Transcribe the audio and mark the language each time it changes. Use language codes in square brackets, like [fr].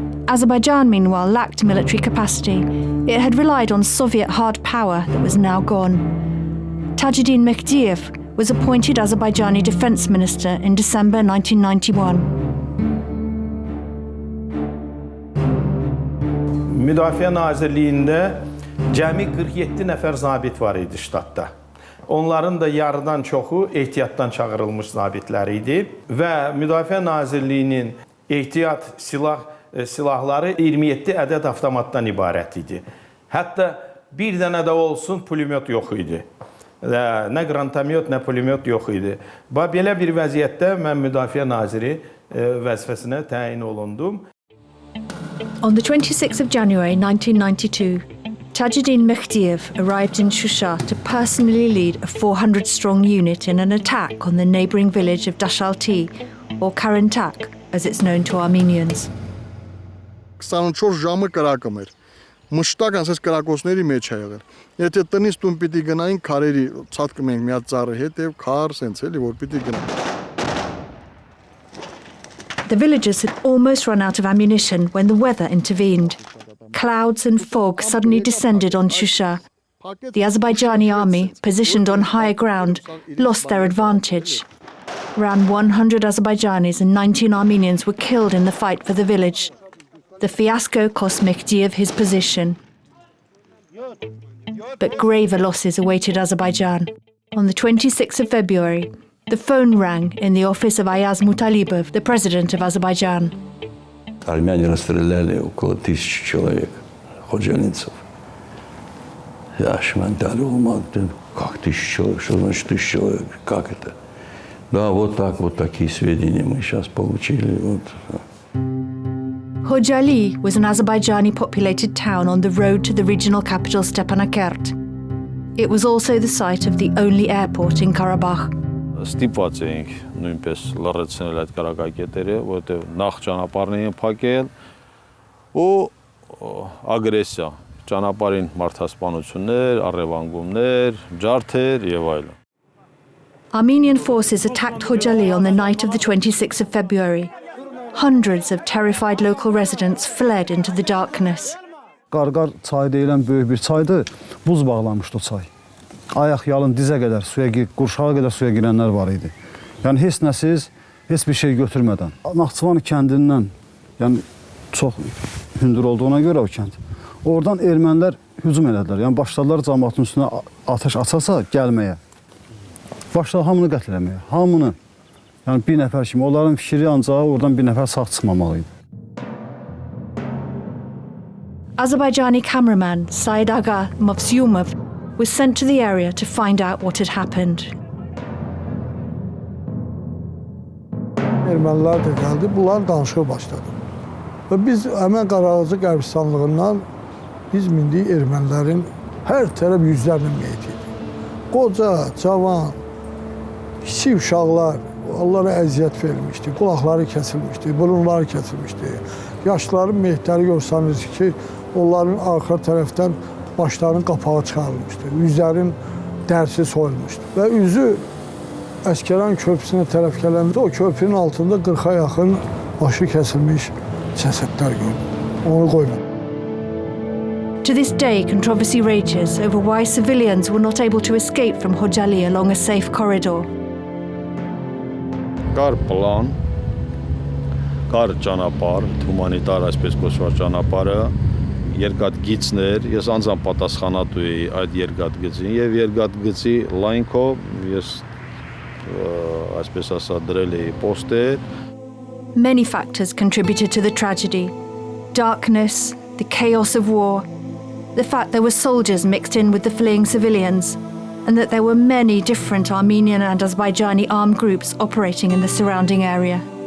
[en] Azerbaijan, meanwhile, lacked military capacity. It had relied on Soviet hard power that was now gone. Tajuddin Mehdiyev was appointed Azerbaijani defense minister in December 1991. [az] Müdafiə Nazirliyində cəmi 47 nəfər zabit var idi ştatda. Onların da yarıdan çoxu ehtiyatdan çağırılmış zabitlər idi və Müdafiə Nazirliyinin ehtiyat silahları 27 ədəd avtomatdan ibarət idi. Hətta bir dənə də olsun pulemyot yox idi. Nə qrantamyot, nə pulemyot yox idi. Belə bir vəziyyətdə mən Müdafiə Naziri vəzifəsinə təyin olundum. [en] On the 26th of January 1992, Tajuddin Mehdiyev arrived in Shusha to personally lead a 400-strong unit in an attack on the neighbouring village of Dashalti, or Karentak, as it's known to Armenians. [hy] 24 ժամը կրակում էր։ Մշտական ասես կրակոցների մեջ է եղել։ Եթե տնից տուն պիտի գնային քարերի ցածկում ենք մի հատ ծառի հետ եւ քար սենց էլի որ պիտի գնան։ [en] The villagers had almost run out of ammunition when the weather intervened. Clouds and fog suddenly descended on Shusha. The Azerbaijani army, positioned on higher ground, lost their advantage. Around 100 Azerbaijanis and 19 Armenians were killed in the fight for the village. The fiasco cost Mehdiyev his position. But graver losses awaited Azerbaijan. On the 26th of February, the phone rang in the office of Ayaz Mutalibov, the president of Azerbaijan. [ru] Армяне расстреляли около 1000 человек, ходжалинцев. Я шманталю, как 1000 человек, что значит 1000 человек, как это? Да, вот такие сведения мы сейчас получили. Вот. [en] Khojali was an Azerbaijani-populated town on the road to the regional capital Stepanakert. It was also the site of the only airport in Karabakh. [hy] Ստիպված էինք նույնպես լռեցնել այդ կարակակետերը, որովհետև նախ ճանապարհն էին փակել ու ագրեսիա, ճանապարհին մարդասպանություններ, առևանգումներ, ջարդեր եւ այլն. [en] Armenian forces attacked Khojali on the night of the 26th of February. Hundreds of terrified local residents fled into the darkness. [az] Qarqar çayı deyilən böyük bir çaydı, buz bağlamışdı o çay. Ayaq yalın dizə qədər suya qurşağa qədər suya girənlər var idi. Yəni heç nəsiz, heç bir şey götürmədən. Naxçıvan kəndindən, yəni çox hündür olduğuna görə o kənd. Oradan ermənilər hücum elədilər. Yəni başladılar cəmaatın üstünə atəş açasa gəlməyə. Başladılar hamını qətl etməyə. Hamını. Yəni bir nəfər kimi. Onların fikri ancaq oradan bir nəfər sağ çıxmamalı idi. [en] Azerbaijani cameraman Said Aga Mavsyumov was sent to the area to find out what had happened. [az] Ermənilər də gəldi, bunlar danışığa başladı. Və biz həmən Qarağacı qəbristanlığından biz mindik ermənilərin hər tərəf yüzlərlə meyit idi. Qoca, cavan, kiçik uşaqlar, onlara əziyyət verilmişdi, qulaqları kəsilmişdi, burunları kəsilmişdi. Yaşlıların meyitləri görsəniz ki, onların arxa tərəfdən başlarının qapağı çıxarılmışdı, üzlərin dərsi soyulmuşdu. Və üzü Əskəran köprüsünə tərəf gələndə o köprünün altında 40-a yaxın başı kəsilmiş cəsədlər gördüm. Onu qoymadım. [en] To this day, controversy rages over why civilians were not able to escape from Khojali along a safe corridor. [hy] Կար պլան, կար ճանապարհ, հումանիտար այսպես կոչված ճանապարհը, երկաթգիծներ, ես անձամբ պատասխանատու էի այդ երկաթգծին եւ երկաթգծի լայնքով ես այսպես ասած դրել էի պոստեր. [en] Many factors contributed to the tragedy. Darkness, the chaos of war, the fact there were soldiers mixed in with the fleeing civilians, and that there were many different Armenian and Azerbaijani armed groups operating in the surrounding area.